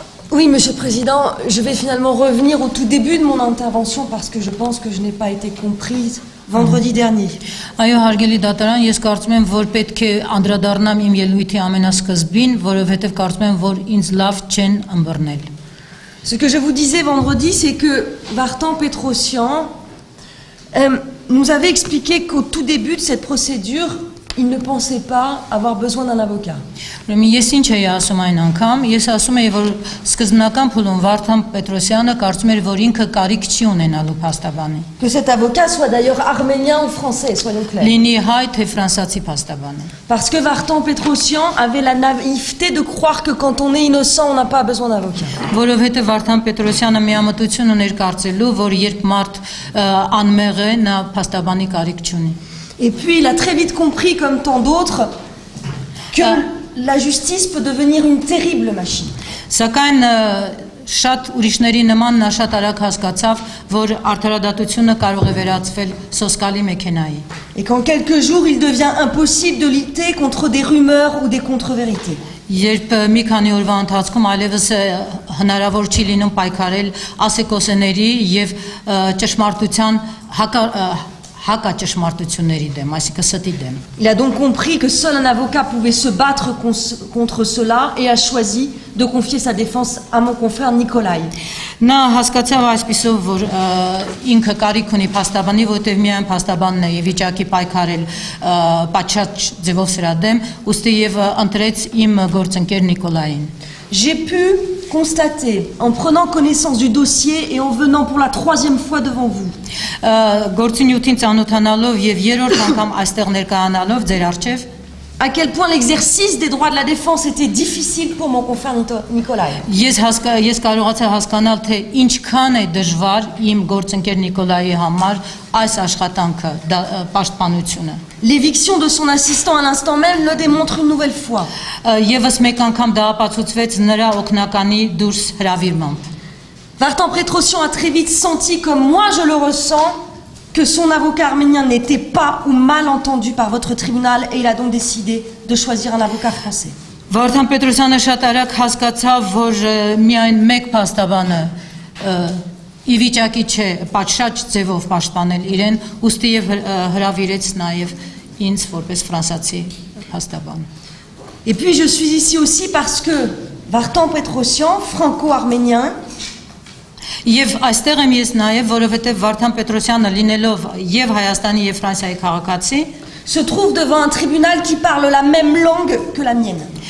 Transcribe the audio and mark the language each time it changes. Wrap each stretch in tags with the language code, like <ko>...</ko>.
<fr>Oui, Monsieur le Président, je vais finalement revenir au tout début de mon intervention parce que je pense que je n'ai pas été comprise vendredi dernier.</fr> <hy>Այո, հարգելի դատարան, ես կարծում եմ, որ պետք է անդրադառնամ իմ ելույթի ամենասկզբին, որովհետև կարծում եմ, որ ինձ լավ չեն ըմբռնել։</hy> <fr>Ce que je vous disais vendredi, c'est que Vartan Petrosyan nous avait expliqué qu'au tout début de cette procédure, il ne pensait pas avoir besoin d'un avocat.</fr> <hy>Ես ինչ էի ասում այն անգամ, ես ասում էի, որ սկզբնական փուլում Վարդան Պետրոսյանը կարծում էր, որ ինքը կարիք չի ունենալու փաստաբանի։</hy> <fr>Que cet avocat soit d'ailleurs arménien ou français, soyons clairs.</fr> <hy>Լինի հայ թե ֆրանսիացի փաստաբան։</hy> <fr>Parce que Vartan Petrosyan avait la naïveté de croire que quand on est innocent, on n'a pas besoin d'avocat.</fr> <hy>Որովհետև Վարդան Պետրոսյանը միամտություն ուներ կարծելու, որ երբ մարդ անմեղ է, նա փաստաբանի կարիք չունի։</hy> <fr>Et puis il a très vite compris, comme tant d'autres, que la justice peut devenir une terrible machine.</fr> <hy>Սակայն շատ ուրիշների նման նա շատ արագ հասկացավ, որ արդարադատությունը կարող է վերածվել սոսկալի մեքենայի։</hy> <fr>Et qu'en quelques jours, il devient impossible de lutter contre des rumeurs ou des contre-vérités.</fr> <hy>Երբ մի քանի օրվա ընթացքում այլևս հնարավոր չի լինում պայքարել ասեկոսեների եւ ճշմարտության հակաճշմարտությունների դեմ, այսինքն ստի դեմ։</hy> <fr>Il a donc compris que seul un avocat pouvait se battre contre cela et a choisi de confier sa défense à mon confrère Nikolai.</fr> <hy>Նա հասկացավ այսպիսով, որ ինքը կարիք ունի փաստաբանի, որտեղ միայն փաստաբանն է վիճակի պայքարել պատշաճ ձևով սրա դեմ, ուստի եւ ընտրեց իմ գործընկեր Նիկոլային։</hy> <fr>J'ai pu constater, en prenant connaissance du dossier et en venant pour la 3e fois devant vous,</fr> <hy>գործունեություն ծանոթանալով եւ երրորդ անգամ այստեղ ներկայանալով ձեր արչեւ,</hy> <fr>à quel point l'exercice des droits de la défense était difficile pour mon confrère Nikolai.</fr> <hy>Ես կարողացա հասկանալ, թե ինչքան է դժվար իմ գործընկեր Նիկոլայի համար այս աշխատանքը, պաշտպանությունը։</hy> <fr>L'éviction de son assistant à l'instant même le démontre une nouvelle fois.</fr> <hy>Եվս մեկ անգամ դա ապացուցվեց նրա օգնականի դուրս հրավիրմամբ։</hy> <fr>Vartan Petrosyan a très vite senti, comme moi je le ressens, que son avocat arménien n'était pas ou mal entendu par votre tribunal et il a donc décidé de choisir un avocat français.</fr> <hy>Վարդան Պետրոսյանը շատ արագ հասկացավ, որ միայն մեկ փաստաբանը ի վիճակի չէ պատշաճ ձևով պաշտպանել իրեն, ուստի եւ հրավիրեց նաեւ ինձ որպես ֆրանսիացի փաստաբան։</hy> <fr>Et puis je suis ici aussi parce que Vartan Petrosyan, franco-arménien,</fr> <hy>Եվ այստեղ եմ ես նաև, որովհետև Վարդան Պետրոսյանը լինելով եւ Հայաստանի եւ Ֆրանսիայի քաղաքացի,</hy> <fr>se trouve devant un tribunal qui parle la même langue que la mienne.</fr>